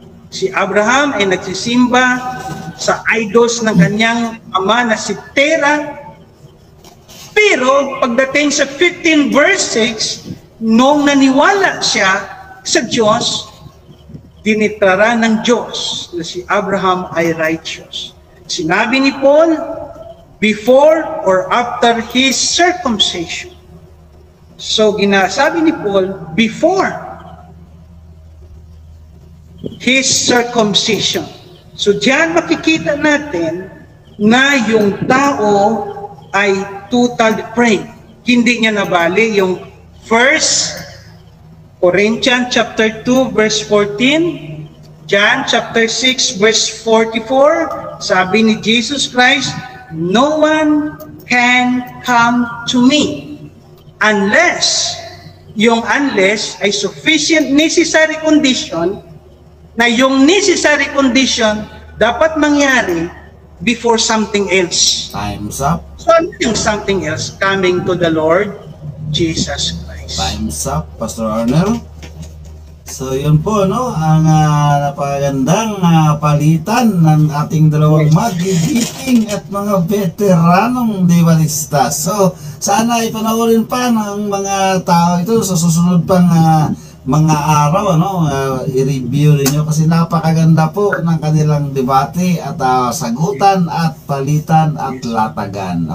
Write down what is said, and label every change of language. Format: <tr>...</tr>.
<tl>Si Abraham ay nagsisimba sa idols ng kanyang ama na si Terah. Pero pagdating sa 15 verse 6, nung naniwala siya sa Diyos, dineklara ng Diyos na si Abraham ay righteous.</tl> <en>Sinabi ni Paul, before or after his circumcision.</en> <tl>So ginasabi ni Paul,</tl> <en>before his circumcision.</en> <tl>So diyan makikita natin na yung tao ay total depraved. Hindi niya nabali yung 1 Corinthians chapter 2 verse 14, John chapter 6 verse 44, sabi ni Jesus Christ,</tl> <en>no one can come to me unless,</en> <tl>yung unless ay</tl> <en>sufficient necessary condition,</en> <tl>na yung necessary condition dapat mangyari</tl> <en>before something else. Time's up.</en> <tl>So ano yung</tl> <en>something else? Coming to the Lord Jesus Christ. Time's up, Pastor Arnel.</en> <tl>So yun po, no, ang napakagandang palitan ng ating dalawang magigiting at mga veteranong Dibanista. So sana ipanoorin pa ng mga tao ito sa susunod pang mga araw, ano, i-review niyo kasi napakaganda po ng kanilang debate at sagutan at palitan at latagan.</tl>